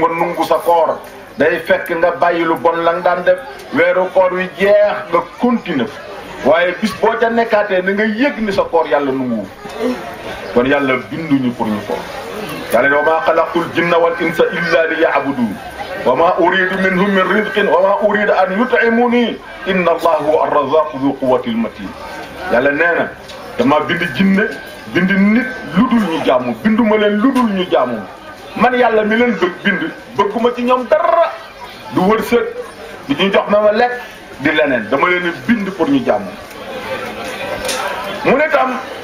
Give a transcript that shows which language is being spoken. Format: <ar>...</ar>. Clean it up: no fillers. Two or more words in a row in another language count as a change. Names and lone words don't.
<wo>nga nungu sa koor day fekk nga bàyyi lu bon la nga daan def weeru koor wi jeex nga continuer waaye bis boo ca nekkaatee na nga yëg ni sa koor yàlla nunguwu kon yàlla binduñu pour ñu koor yàlla ne</wo> <ar>وما خلقت الجن والإنس إلا ليعبدون وما أريد منهم من رزق وما أريد أن يطعمون إن الله هو الرزاق ذو القوة المتين</ar> <wo>yàlla nee na dama bind jinne bind nit ludul ñu jaamu binduma leen ludul ñu jaamu man yàlla mi leen bind bëgguma ci ñoom dara du wërsëg di ñu jox ma lekk di leneen dama leen bind pour ñu jaamu mu ne tam</wo>